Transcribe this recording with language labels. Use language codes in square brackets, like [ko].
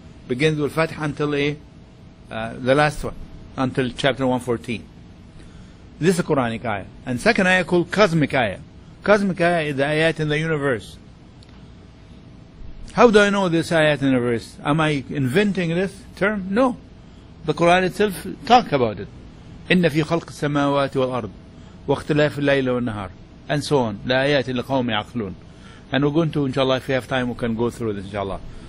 [en] Begins with Fatih until the last one, until chapter 114. This is a Quranic ayah. And second ayah called Cosmic ayah. Cosmic ayah is the ayat in the universe. How do I know this ayat in the universe? Am I inventing this term? No. The Quran itself talks about it. [ar] إن في خلق السماوات والأرض واختلاف الليل والنهار, [en] and so on. [ar] لآيات لقوم يعقلون. [en] And we're going to, inshallah, if we have time, we can go through this, inshallah.